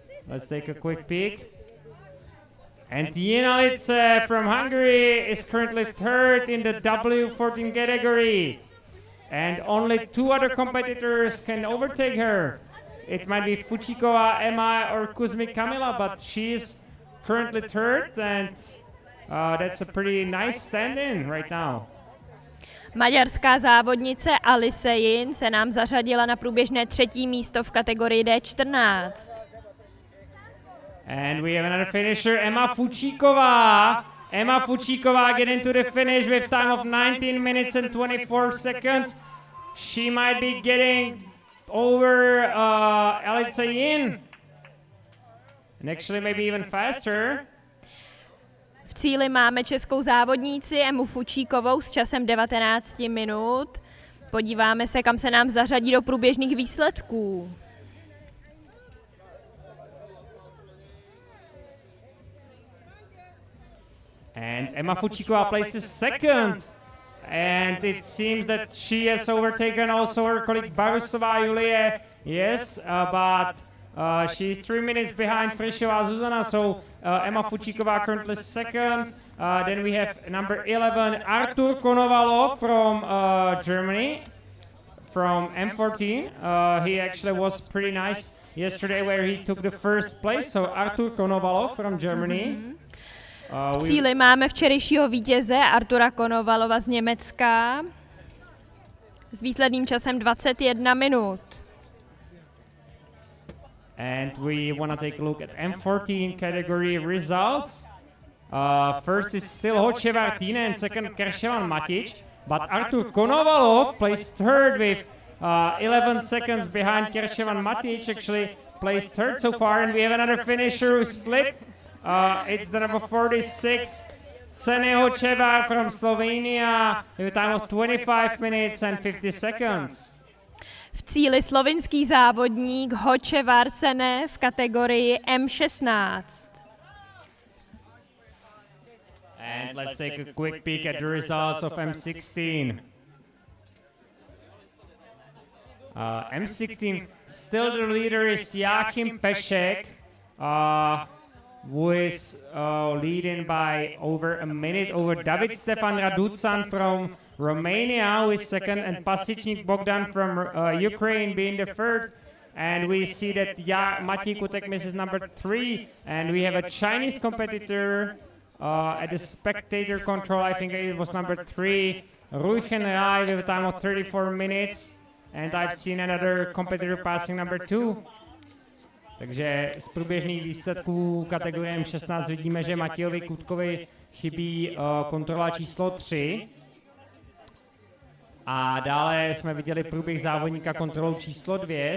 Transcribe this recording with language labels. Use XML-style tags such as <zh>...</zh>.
<en>Let's take a quick peek. And Jenalice from Hungary is currently third in the W14 category. And only two other competitors can overtake her. It might be Fuchikova Emma or Kuzmik Kamila, but she's currently third, and that's a pretty nice stand-in right now.</en> <cs>Maďarská závodnice Alice Yin se nám zařadila na průběžné 3. místo v kategorii D14.</cs> <en>And we have another finisher, Emma Fuchikova. Emma Fuchikova getting to the finish with time of 19 minutes and 24 seconds. She might be getting over Alice Yin. And actually maybe even faster.</en> <cs>V cíli máme českou závodníci Emu Fučíkovou s časem 19 minut. Podíváme se, kam se nám zařadí do průběžných výsledků.</cs> <en>And Emma Fuchikova places second. And it seems that she has overtaken also her colleague Barusová Julie. Yes, but she's 3 minutes behind Frišová Zuzana, so Emma Fuchikova currently second. Then we have number 11, Artur Konovalov from Germany, from M14. He actually was pretty nice yesterday where he took the first place, so Artur Konovalov from Germany.</en> <cs>V cíli máme včerejšího vítěze Artura Konovalova z Německa s výsledným časem 21 minut.</cs> <en>And we want to take a look at M14 category results. First is still Hočevar Tina and second Kershevan Matic, but Artur Konovalov placed third with 11 seconds behind Kershevan Matic, actually placed third so far, and we have another finisher who slipped. It's the number 46, Cene Hočevar from Slovenia with a time of 25 minutes and 50 seconds. V cíli slovinský závodník Hočevar Cene v kategorii M16. And let's take a quick peek at the results of M16. M16, still the leader is Joachim Pešek, who is leading by over a minute over David Stefan Raducan from Romania, who is second, and Pasichnik Bogdan from Ukraine being the third. And we see that Matěj Kutekmis is number 3, and we have a Chinese competitor at the spectator control. I think it was number 3, Ruichen Rai with a time of 34 minutes. And I've seen another competitor passing number 2.</en> <cs>Takže z průběžných výsledků kategorie M16 vidíme, že Matějovi Kutkovi chybí kontrola číslo 3. A dále jsme viděli průběh závodníka kontrolou číslo 2.</cs>